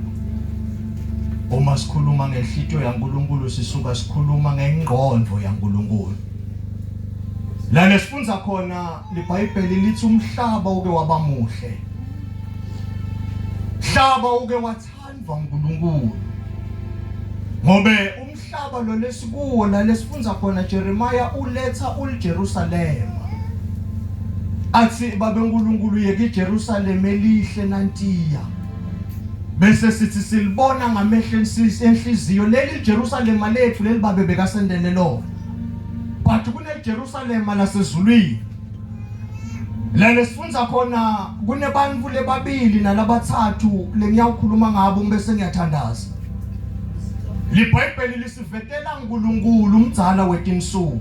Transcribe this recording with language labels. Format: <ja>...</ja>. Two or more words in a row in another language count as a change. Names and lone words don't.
<zu>Uma sikhuluma ngenhlitiyo yaNkulunkulu sisuka sikhuluma ngengqondo yaNkulunkulu.</zu> <ss>La nesifunza khona iBhayibheli lithi umhlaba uke waba muhle. Umhlaba uke wathandwa uNkulunkulu. Ngobe umhlaba lo lesikuwo la lesifundza khona Jeremiah uletha uLjerusalem. Athi babe uNkulunkulu yeke iJerusalem elihle nantiya. Bese sithi silibona ngamehlo enhliziyo leli Jerusalem lethu leli babe bekasendele lona. But kune Jerusalem lasezulwini. La lesifundza khona kunebantu lebabili nalabathathu lengiyakhuluma ngabo bese ngiyathandaza. LiBhayibheli lisivetela uNkulunkulu umdzala wetinsuku.</ss>